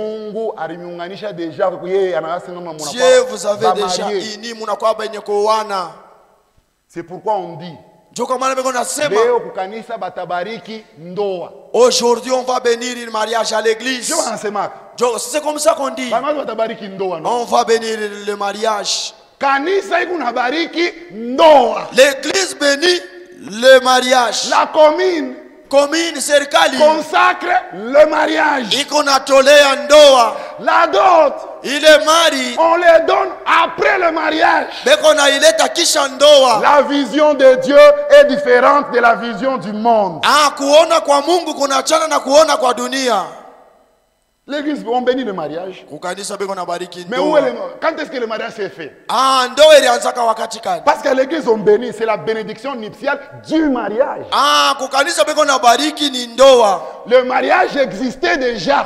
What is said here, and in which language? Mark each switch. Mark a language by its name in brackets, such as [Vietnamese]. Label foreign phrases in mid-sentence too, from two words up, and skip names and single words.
[French] Dieu vous avait déjà unis. C'est pourquoi on dit aujourd'hui on va bénir le mariage à l'église. C'est comme ça qu'on dit. On va bénir le mariage. [Swahili] Kanisa ikuna bariki ndoa. [French] L'église bénit le mariage. La commune [Swahili] serikali [French] consacre le mariage. [Swahili] Iko natolea ndoa. [French] La dot, [Swahili] ile mari [French] on les donne après le mariage. [Swahili] Beko na ileta kisha ndoa. [French] La vision de Dieu est différente de la vision du monde. [Swahili] Kuona kwa Mungu kunaachana na kuona kwa dunia. [French] L'église, on bénit le mariage. Mais où est quand est-ce que le mariage s'est fait? Parce qu'à l'église, on bénit. C'est la bénédiction nuptiale du mariage. Le mariage existait déjà.